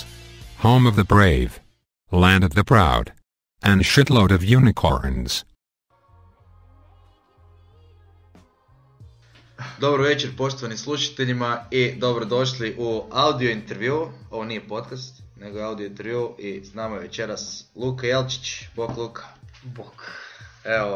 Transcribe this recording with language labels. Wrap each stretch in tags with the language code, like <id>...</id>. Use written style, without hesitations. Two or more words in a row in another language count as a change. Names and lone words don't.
<en>Home of the brave. Land of the proud. And shitload of unicorns.</en> <hr>Dobro večer poštovani slušateljima i dobrodošli u audio intervju. Ovo nije podcast, nego audio intervju i s nama je večeras Luka Jelčić. Bok Luka. Bok. Evo,</hr>